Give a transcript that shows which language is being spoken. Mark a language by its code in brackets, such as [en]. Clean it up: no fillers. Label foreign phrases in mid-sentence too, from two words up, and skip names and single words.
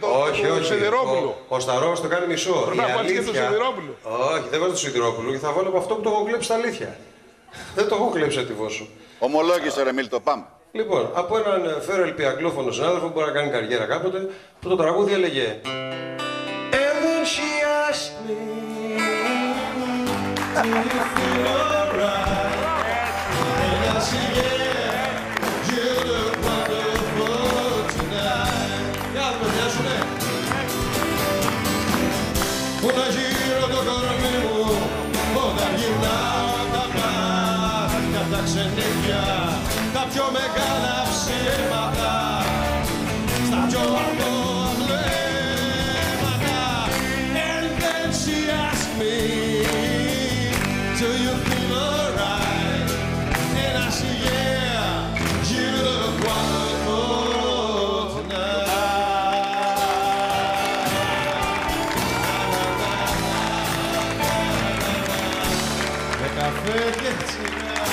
[el] Σιδηρόπουλο. Ο Σταρός το κάνει μισό. Πρέπει να βάλεις και το Σιδηρόπουλο. Όχι, δεν βάζω το Σιδηρόπουλο και θα βάλω από αυτό που το έχω κλέψει τα αλήθεια. Δεν το έχω κλέψει ατυφώς σου. Ομολόγησε ρε Μίλτο, πάμε. Λοιπόν, από έναν φέρελπι αγγλόφωνο συνάδελφο που μπορεί να κάνει καριέρα κάποτε, που το τραγούδι έλεγε [en] And then she asked me Do you feel alright? And I said yeah, you look wonderful tonight. [el] Για να το πιάσουνε. που να γύρω το κορμί μου όταν γυρνάω τα μάτια τα ξενύχια, τα πιο μεγάλα ψέματα, στα πιο αθώα βλέμματα. [en] And then she asked me, do you feel alright? And I said, yeah, you look wonderful tonight. [el] Με καφέ και τσιγάρο